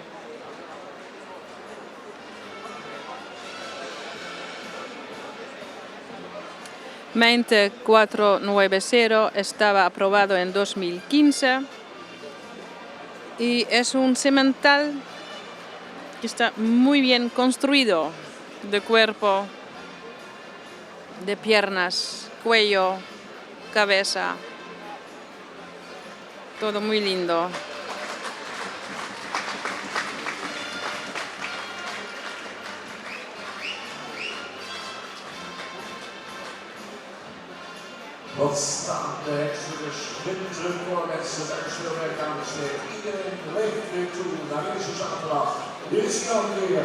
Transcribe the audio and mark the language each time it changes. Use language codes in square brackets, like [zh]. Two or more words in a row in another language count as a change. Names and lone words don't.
[es] 2490 estaba aprobado en 2015 y es un semental que está muy bien construido de cuerpo, de piernas, cuello, cabeza, todo muy lindo. [nl] Wat staan de heksters schitteren voor mensen, daar is veel werk aan besteed. Iedereen leeft weer toe naar deze zaterdag. Dit is dan weer